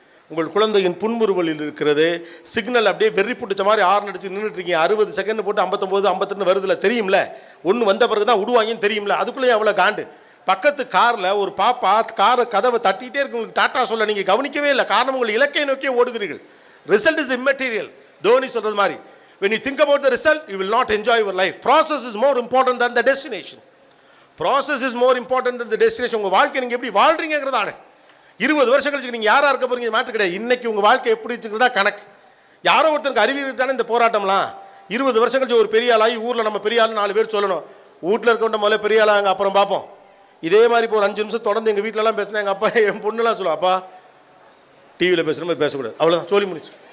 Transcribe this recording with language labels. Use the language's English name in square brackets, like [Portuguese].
[Tamil] உங்கள் குழந்தையின் புன்முறுவலில் இருக்கிறது. சிக்னல் அப்படியே வெறி பிடிச்ச மாதிரி ஆர்ன் அடிச்சு நின்றுட்டுருக்கீங்க. 60 செகண்ட் போட்டு 59 52 வருதுல, தெரியும்ல. ஒன்று வந்த பிறகு தான் விடுவாங்கன்னு தெரியும்ல. அதுக்குள்ளேயே அவ்வளோ காண்டு. பக்கத்து காரில் ஒரு பாப்பா காரை கதவை தட்டிகிட்டே இருக்கு. உங்களுக்கு டாட்டா சொல்ல நீங்கள் கவனிக்கவே இல்லை. காரணம் உங்கள் இலக்கை நோக்கியே ஓடுகிறீர்கள். [English] Result is immaterial. [Tamil] தோனி சொல்கிறது மாதிரி, [English] when you think about the result, you will not enjoy your life. Process is more important than the destination. Process is more important than the destination. [Tamil] உங்கள் வாழ்க்கை நீங்கள் எப்படி வாழ்றீங்கிறதான 20 வருஷம் கழிச்சு நீங்கள் யாராக இருக்க போறீங்க மாற்று கிடையாது. இன்னைக்கு உங்கள் வாழ்க்கை எப்படி வச்சுக்கிறதா கணக்கு. யாரோ ஒருத்தருக்கு அறிவியல் தானே இந்த போராட்டம்லாம். 20 வருஷம் கழிச்சு ஒரு பெரிய ஆளாகி ஊரில் நம்ம பெரிய ஆள் 4 பேர் சொல்லணும். வீட்டில் இருக்கவங்க முதல்ல பெரிய ஆளாங்க, அப்புறம் பார்ப்போம். இதே மாதிரி இப்போ ஒரு 5 நிமிஷம் தொடர்ந்து எங்கள் வீட்டிலலாம் பேசினா எங்கள் அப்பா என் பொண்ணுலாம் சொல்லுவா, அப்பா டிவியில் பேசுகிற மாதிரி பேசக்கூடாது, அவ்வளோதான், சொல்லி முடிச்சு.